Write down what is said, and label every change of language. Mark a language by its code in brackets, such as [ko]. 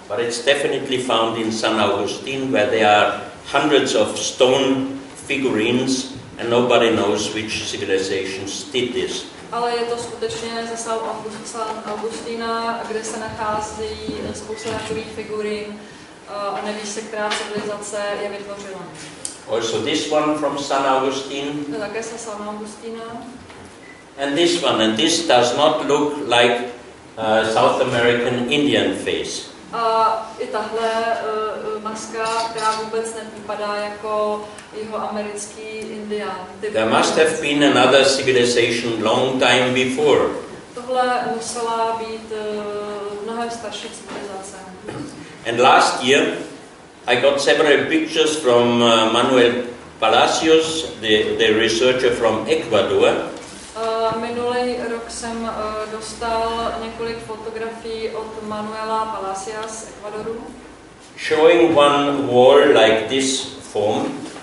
[en] But it's definitely found in San Agustín, where there are hundreds of stone figurines, and nobody knows which civilizations did this. [cs] Ale je to skutečně ze San Agustína, kde se nachází spousta takových figurín a neví se, která civilizace je vytvořila. [en] Also this one from San Agustín. [cs] To také se San Agustína. [en] And this does not look like South American Indian face. [cs] A i tahle maska, která vůbec nevypadá jako jihoamerický Indián. [en] There must have been another civilization long time before. [cs] Tohle musela být mnohem starší civilizace. [en] And last year, I got several pictures from Manuel Palacios, the researcher from Ecuador. [cs] Minulý rok jsem dostal několik fotografií od Manuela Palacios z Ekvadoru. [en] Showing one wall like this form.